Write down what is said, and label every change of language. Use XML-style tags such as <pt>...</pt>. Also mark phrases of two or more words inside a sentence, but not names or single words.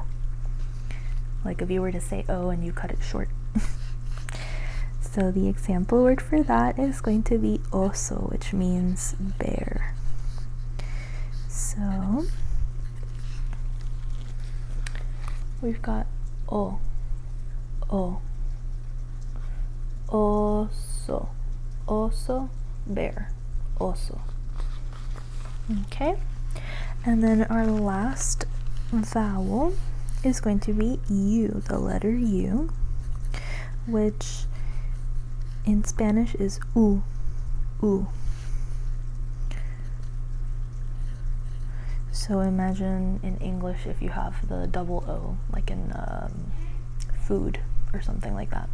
<en>Like if you were to say O and you cut it short. So the example word for that is going to be oso, which means bear. So we've got O, oso, oso, bear, oso. Okay, and then our last vowel is going to be U, the letter U, which in Spanish is u. So imagine in English if you have the double O, like in food or something like that.</en>